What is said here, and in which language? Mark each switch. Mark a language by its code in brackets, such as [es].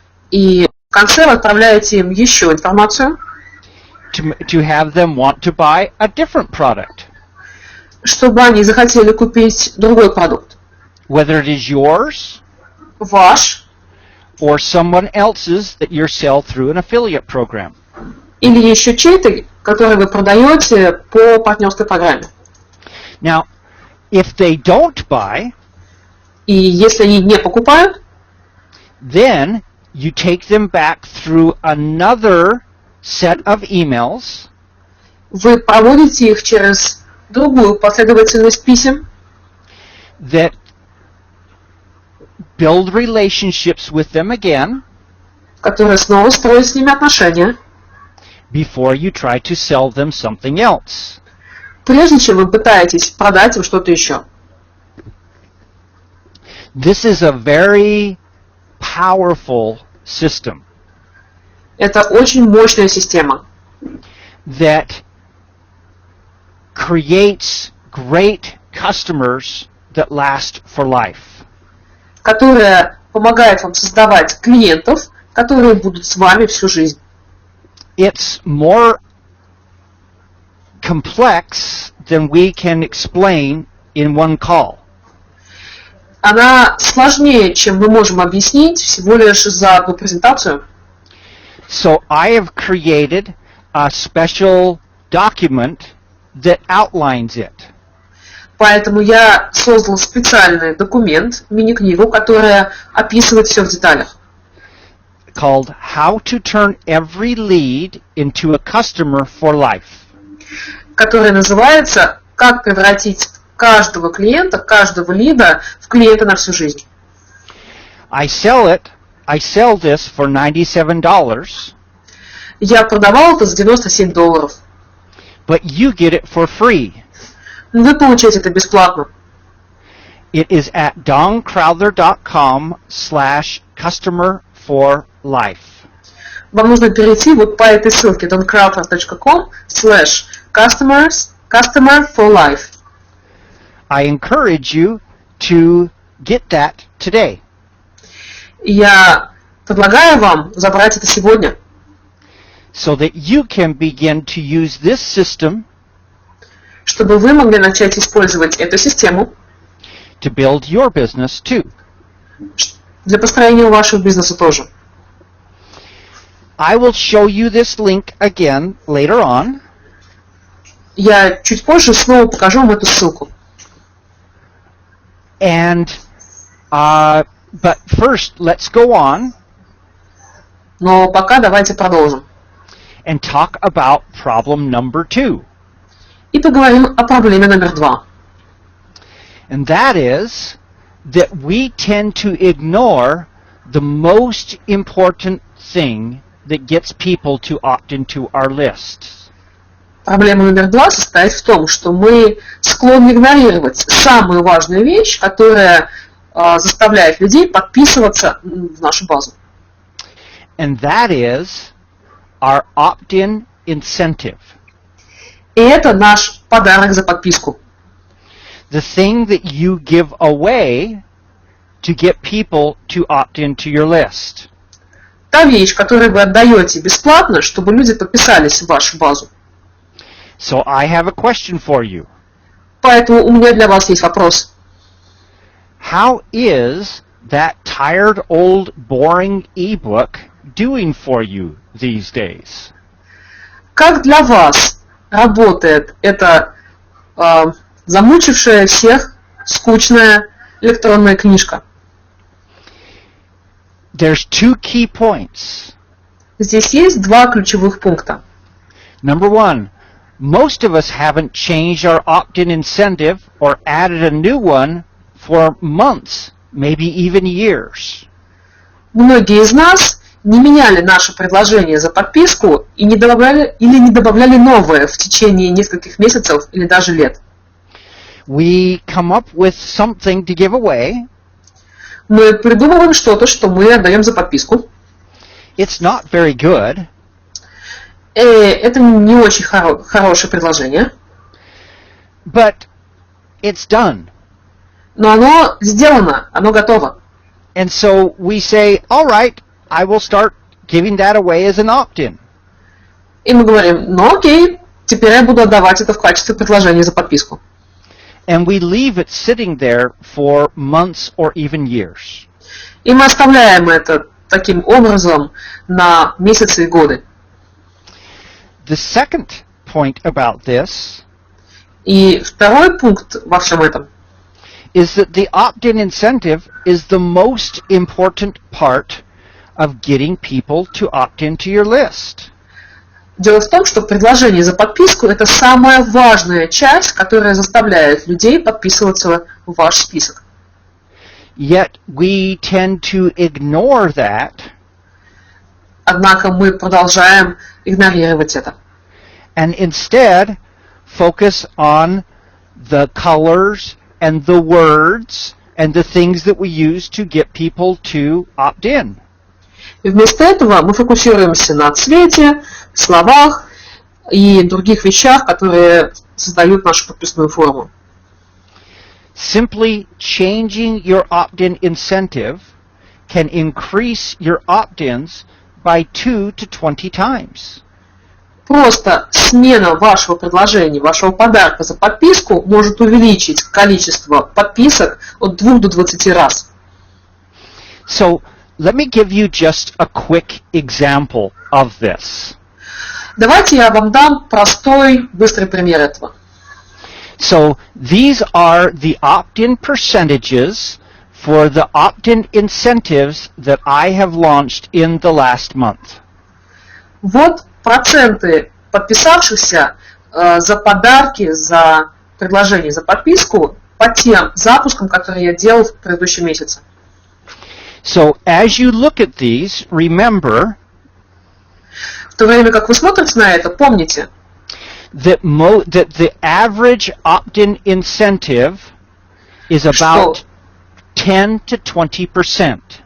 [ru] И в конце вы отправляете им еще информацию. [en] To have them want to buy a different product. [ru] Чтобы они захотели купить другой продукт. [en] Whether it is yours, [ru] ваш, [en] or someone else's that you sell through an affiliate program. [ru] Или еще чей-то, который вы продаете по партнерской программе. [en] Now, if they don't buy, [ru] и если они не покупают, [en] then you take them back through another set of emails. [ru] Вы проводите их через другую последовательность писем, [en] that build relationships with them again [ru] которые снова строят с ними отношения, [en] before you try to sell them something else. [ru] прежде чем вы пытаетесь продать им что-то еще. [en] This is a very powerful system [ru] Это очень мощная система, [en] that creates great customers that last for life. [ru] которая помогает вам создавать клиентов, которые будут с вами всю жизнь. [en] It's more complex than we can explain in one call. [ru] Она сложнее, чем мы можем объяснить всего лишь за одну презентацию. [en] So I have created a special document that outlines it. [ru] Поэтому я создал специальный документ, мини-книгу, которая описывает все в деталях, [en] Called How to Turn Every Lead into a Customer for Life. [ru] которая называется «Как превратить каждого клиента, каждого лида в клиента на всю жизнь». [en] I sell this for $97, [ru] Я продавал это за $97, [en] but you get it for free. [ru] но вы получаете это бесплатно. [en] It is at doncrowther.com/customer-for-life. [ru] Вам нужно перейти вот по этой ссылке doncrowther.com/customer for life. [en] I encourage you to get that today. [ru] И я предлагаю вам забрать это сегодня, [en] so that you can begin to use this system [ru] чтобы вы могли начать использовать эту систему [en] to build your business too. [ru] для построения вашего бизнеса тоже. [en] I will show you this link again later on. [ru] Я чуть позже снова покажу вам эту ссылку. [en] And but first, let's go on [ru] Но пока давайте продолжим. [en] and talk about problem number 2. [ru] И поговорим о проблеме номер 2. [en] And that is that we tend to ignore the most important thing that gets people to opt into our lists. [ru] Проблема номер 2 состоит в том, что мы склонны игнорировать самую важную вещь, которая заставляет людей подписываться в нашу базу. [en] And that is our opt-in incentive. [ru] И это наш подарок за подписку. [en] The thing that you give away to get people to opt into your list. [ru] Та вещь, которую вы отдаете бесплатно, чтобы люди подписались в вашу базу. [en] So I have a question for you. [ru] Поэтому у меня для вас есть вопрос. [en] How is that tired old boring ebook doing for you these days? [ru] Как для вас работает эта замучившая всех скучная электронная книжка? [en] There's 2 key points. [ru] Здесь есть 2 ключевых пункта. [en] Number 1, most of us haven't changed our opt-in incentive or added a new one for months, maybe even years. [ru] Многие из нас не меняли наше предложение за подписку и не добавляли новое в течение нескольких месяцев или даже лет. [en] We come up with something to give away. [ru] Мы придумываем что-то, что мы отдаем за подписку. [en] It's not very good. [ru] Это не очень хорошее предложение. [en] But it's done. [ru] Но оно сделано, оно готово. [en] And so we say, all right, I will start giving that away as an opt-in. [ru] И мы говорим, ну окей, теперь я буду отдавать это в качестве предложения за подписку. [en] And we leave it sitting there for months or even years. [ru] И мы оставляем это таким образом на месяцы и годы. [en] The second point about this [ru] И второй пункт во всем этом [en] is that the opt-in incentive is the most important part of getting people to opt into your list. [ru] Дело в том, что предложение за подписку – это самая важная часть, которая заставляет людей подписываться в ваш список. [en] Yet we tend to ignore that. [ru] Однако мы продолжаем игнорировать это. [en] And instead focus on the colors and the words and the things that we use to get people to opt in. [ru] И вместо этого мы фокусируемся на цвете, словах и других вещах, которые создают нашу подписную форму. [en] Simply changing your opt-in incentive can increase your opt-ins by 2 to 20 times. [ru] Просто смена вашего предложения, вашего подарка за подписку может увеличить количество подписок от 2 до 20 раз. [en] So, let me give you just a quick example of this. [ru] Давайте я вам дам простой, быстрый пример этого. [en] So, these are the opt-in percentages for the opt-in incentives that I have launched in the last month. [ru] Вот проценты подписавшихся за подарки, за предложение, за подписку по тем запускам, которые я делал в предыдущем месяце. [en] So, as you look at these, remember [ru] В то время как вы смотрите на это, помните, [en] that the average opt-in incentive is about 10 to 20%.